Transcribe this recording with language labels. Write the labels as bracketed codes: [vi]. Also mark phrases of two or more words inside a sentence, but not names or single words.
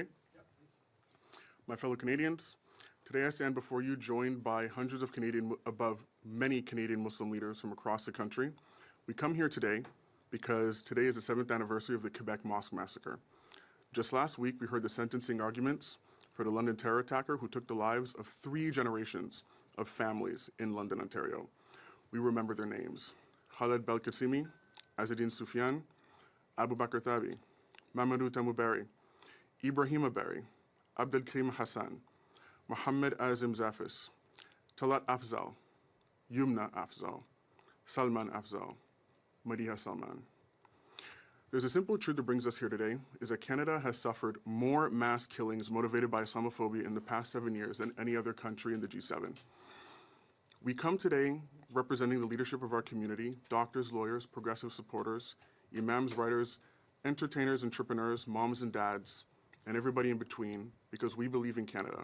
[en] My fellow Canadians, today I stand before you joined by hundreds of many Canadian Muslim leaders from across the country. We come here today because today is the 7th anniversary of the Quebec Mosque Massacre. Just last week, we heard the sentencing arguments for the London terror attacker who took the lives of 3 generations of families in London, Ontario. We remember their names: Khaled Belkacemi, Azzedine Soufiane, Abu Bakr Thabi, Mamadou Tamouberry, Ibrahima Berry, Abdelkrim Hassan, Mohammed Azim Zafis, Talat Afzal, Yumna Afzal, Salman Afzal, Madiha Salman. There's a simple truth that brings us here today, is that Canada has suffered more mass killings motivated by Islamophobia in the past 7 years than any other country in the G7. We come today representing the leadership of our community, doctors, lawyers, progressive supporters, imams, writers, entertainers, entrepreneurs, moms and dads, and everybody in between, because we believe in Canada.